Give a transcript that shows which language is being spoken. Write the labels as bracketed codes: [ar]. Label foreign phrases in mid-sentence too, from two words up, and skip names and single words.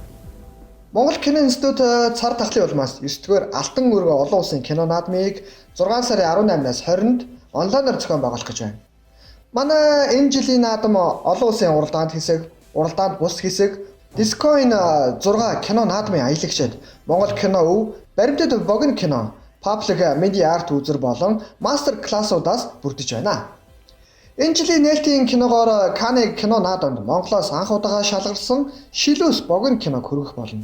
[mn] Монгол кино институт цар тахлын улмаас 9-р Алтан өргө олон улсын кино наадмыг 6 сарын 18-наас 20-нд онлайнаар зохион байгуулах гэж байна. Манай энэ жилийн наадам олон улсын уралдаанд хэсэг, уралдаанд бус хэсэг, Discoin 6 кино наадмын аялагчид Монгол кино өв, баримтат богино кино, [en] public media art [mn] үзэр болон мастер классуудаас бүрдэж байна. Энэ жилийн нээлтийн киногоор Канны кино наадамд Монголоос анх удаага шалгарсан шилүүс богино киног хүргэх болно.